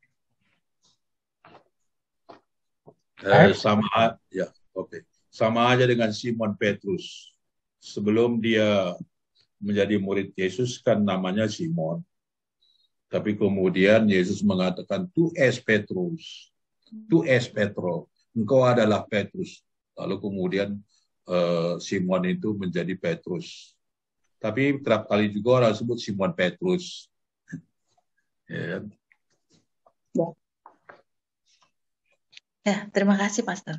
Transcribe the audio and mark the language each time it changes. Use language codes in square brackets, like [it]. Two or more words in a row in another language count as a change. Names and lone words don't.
[id] Baik. Sama aja dengan Simon Petrus. Sebelum dia menjadi murid Yesus kan namanya Simon. Tapi kemudian Yesus mengatakan, [la] tu es Petrus, tu es Petro, [id] engkau adalah Petrus. Lalu kemudian Simon itu menjadi Petrus. Tapi kerap kali juga orang sebut Simon Petrus. Ya. Ya, terima kasih, Pastor.